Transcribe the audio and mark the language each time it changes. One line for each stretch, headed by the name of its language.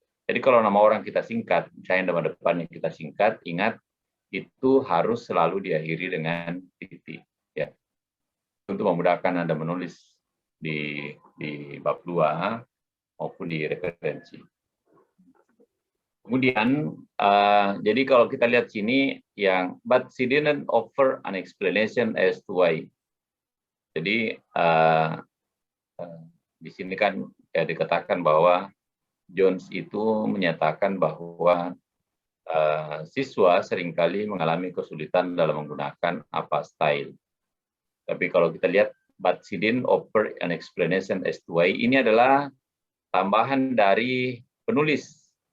Indonesian: Jadi kalau nama orang kita singkat, misalnya nama depannya kita singkat, ingat itu harus selalu diakhiri dengan titik. Ya. Untuk memudahkan Anda menulis di bab 2 maupun di referensi. Kemudian, jadi kalau kita lihat sini, yang
English: but she didn't offer an explanation as to why.
Indonesian: Jadi di sini kan ya dikatakan bahwa Jones itu menyatakan bahwa siswa seringkali mengalami kesulitan dalam menggunakan apa style. Tapi kalau kita lihat,
English: but she didn't offer an explanation as to why,
Indonesian: ini adalah tambahan dari penulis.